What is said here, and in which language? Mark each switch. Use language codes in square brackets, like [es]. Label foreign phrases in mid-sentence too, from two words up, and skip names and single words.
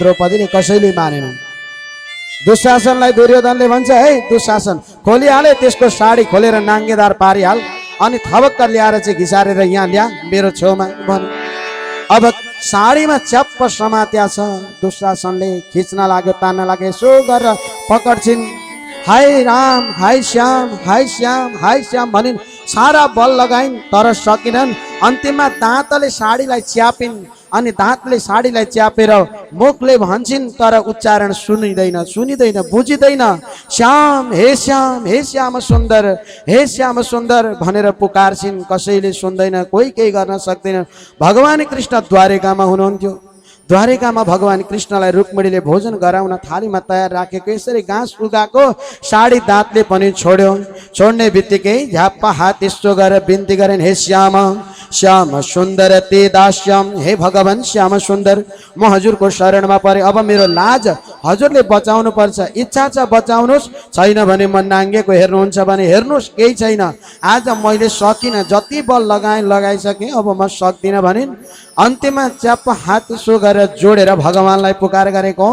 [ne] द्रौपदीले कसैले मानेनन्। दुशासनलाई दुर्योधनले भन्छ, हे दुशासन, खोलिहाले त्यसको साडी, खोलेर नाङ्गेदार पारिहाल, अनि थबक्क ल्याएर चाहिँ घिसारेर यहाँ ल्या मेरो छेउमा भने। अब साडीमा च्याप्प समात्या छ। दुशासनले खिच्न लाग्यो, तान्न लाग्यो, यसो गरेर पकड्छिन्। हाय राम, हाय श्याम, हाय श्याम, हाय श्याम भनिन्। सारा बल लगाइन् तर सकिनन्। अन्तिममा दाँतले साडीलाई च्यापिन्, अनि दाँतले साडीलाई च्यापेर मुखले भन्छन्, तर उच्चारण सुनिँदैन, सुनिँदैन, बुझिँदैन। श्याम, हे श्याम, हे श्याम सुन्दर, हे श्याम सुन्दर भनेर पुकारछिन्। कसैले सुन्दैन, कोही केही गर्न सक्दैन। भगवान कृष्ण द्वारिकामा हुनुहुन्थ्यो। द्वारिकामा भगवान कृष्णलाई रुक्मिणीले भोजन गराउन थालीमा तयार राखेको यसरी घाँस उगाएको साडी दाँतले पनि छोड्यो। छोड्ने बित्तिकै झ्याप्पा हात यस्तो गरेर बिन्ती गरेन्, हे श्याम, श्याम सुन्दर ते दास्यम, हे भगवान श्याम सुन्दर, म हजुरको शरणमा परे। अब मेरो लाज हजुरले बचाउनु पर्छ। इच्छा छ बचाउनुहोस्, छैन भने म नाङ्गेको हेर्नुहुन्छ भने हेर्नुहोस्, केही छैन। आज मैले सकिनँ, जति बल लगाइसकेँ, अब म सक्दिनँ भनिन्। अन्त्यमा च्याप्प हात यसो गरेर जोडेर भगवानलाई पुकार गरेको।